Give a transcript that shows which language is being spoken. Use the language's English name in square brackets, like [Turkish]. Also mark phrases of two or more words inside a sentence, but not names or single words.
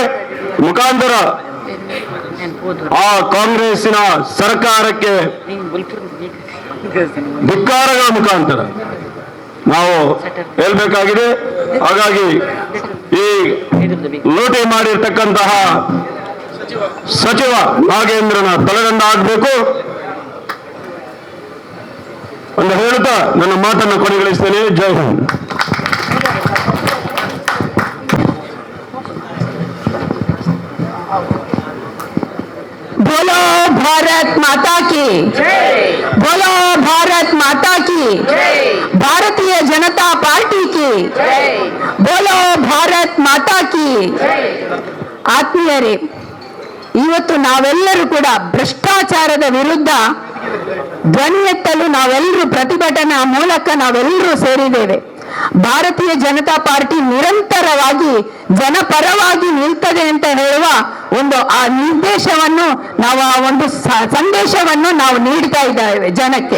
[Kannada] ಮುಖಾಂತರ ಆ ಕಾಂಗ್ರೆಸ್ಸಿನ ಸರ್ಕಾರಕ್ಕೆ ಧಿಕ್ಕಾರಗಳ ಮುಖಾಂತರ ನಾವು ಹೇಳ್ಬೇಕಾಗಿದೆ. ಹಾಗಾಗಿ ಈ ಲೂಟಿ ಮಾಡಿರ್ತಕ್ಕಂತಹ ಸಚಿವ ನಾಗೇಂದ್ರನ ತಲೆದಂಡ ಆಗಬೇಕು ಅಂತ ಹೇಳುತ್ತಾ ನನ್ನ ಮಾತನ್ನು ಕೊನೆಗೊಳಿಸ್ತೇನೆ. ಜೈ ಹಿಂದ್. [Hindi] बोलो भारत माता की बोलो भारत माता की भारतीय जनता पार्टी की बोलो भारत माता की [Kannada] ಆತ್ಮೀಯರೇ, ಇವತ್ತು ನಾವೆಲ್ಲರೂ ಕೂಡ ಭ್ರಷ್ಟಾಚಾರದ ವಿರುದ್ಧ ಧ್ವನಿ ಎತ್ತಲು ನಾವೆಲ್ಲರೂ ಪ್ರತಿಭಟನಾ ಮೂಲಕ ನಾವೆಲ್ಲರೂ ಸೇರಿದ್ದೇವೆ. ಭಾರತೀಯ ಜನತಾ ಪಾರ್ಟಿ ನಿರಂತರವಾಗಿ ಜನಪರವಾಗಿ ನಿಲ್ತದೆ ಅಂತ ಹೇಳುವ ಒಂದು ಆ ನಿರ್ದೇಶವನ್ನು ನಾವು ಆ ಒಂದು ಸಂದೇಶವನ್ನು ನಾವು ನೀಡ್ತಾ ಇದ್ದೇವೆ ಜನಕ್ಕೆ.